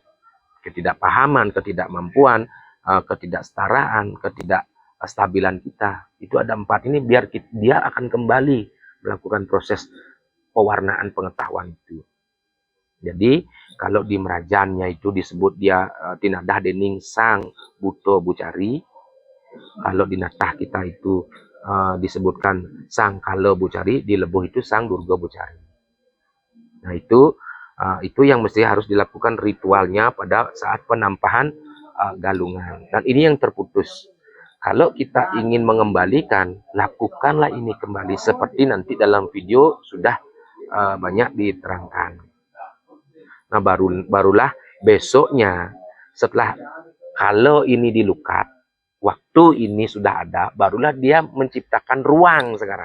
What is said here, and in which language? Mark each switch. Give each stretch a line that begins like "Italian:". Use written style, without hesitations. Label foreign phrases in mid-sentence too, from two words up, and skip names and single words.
Indonesian: Ketidakpahaman, ketidakmampuan, ketidaksetaraan, ketidakstabilan kita. Itu ada 4 ini biar dia akan kembali melakukan proses pewarnaan pengetahuan itu. Jadi kalau di Merajannya itu disebut
Balinese: dia tinadah dening sang buto bucari.
Indonesian: Kalau di Natah kita itu disebutkan sang kala bucari, di Lebuh itu sang durga bucari. Nah itu yang mesti harus dilakukan ritualnya pada saat penampahan galungan. Dan ini yang terputus. Kalau kita ingin mengembalikan, lakukanlah ini kembali seperti nanti dalam video sudah banyak diterangkan. Nah barulah besoknya setelah kalau ini dilukat, waktu ini sudah ada, barulah dia menciptakan ruang sekarang.